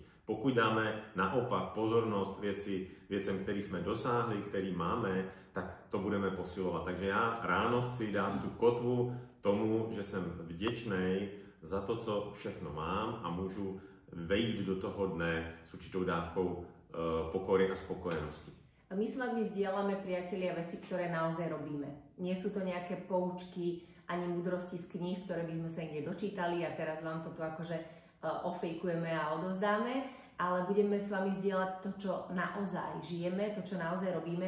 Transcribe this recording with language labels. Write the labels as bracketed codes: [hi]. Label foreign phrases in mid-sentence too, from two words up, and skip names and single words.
[cs] Pokud dáme naopak pozornost věcem, který jsme dosáhli, který máme, tak to budeme posilovat. Takže já ráno chci dát tu kotvu tomu, že jsem vděčný za to, co všechno mám a můžu vejít do toho dne s určitou dávkou pokory a spokojenosti. [sk] My s vami zdieľame, priatelia, veci, ktoré naozaj robíme. Nie sú to nejaké poučky ani múdrosti z kníh, ktoré by sme sa niekde dočítali a teraz vám to tu akože ofejkujeme a odovzdáme, ale budeme s vami zdieľať to, čo naozaj žijeme, to, čo naozaj robíme.